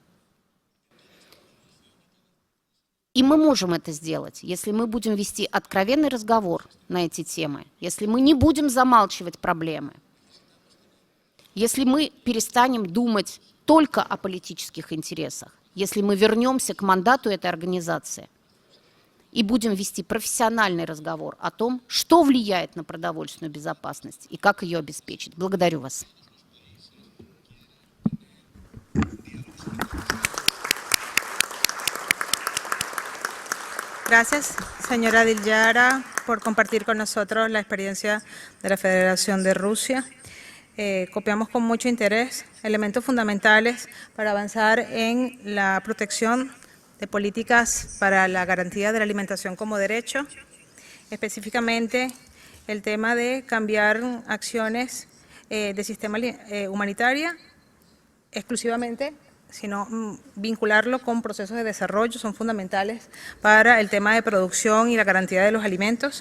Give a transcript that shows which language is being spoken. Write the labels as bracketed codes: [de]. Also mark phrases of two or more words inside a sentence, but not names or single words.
[ru] И мы можем это сделать, если мы будем вести откровенный разговор на эти темы, если мы не будем замалчивать проблемы, если мы перестанем думать только о политических интересах, если мы вернемся к мандату этой организации и будем вести профессиональный разговор о том, что влияет на продовольственную безопасность и как ее обеспечить. Благодарю вас. [es] Gracias, señora Dilyara, por compartir con nosotros la experiencia de la Federación de Rusia. Copiamos con mucho interés elementos fundamentales para avanzar en la protección de políticas para la garantía de la alimentación como derecho, específicamente el tema de cambiar acciones de sistema humanitaria exclusivamente, sino vincularlo con procesos de desarrollo, son fundamentales para el tema de producción y la garantía de los alimentos.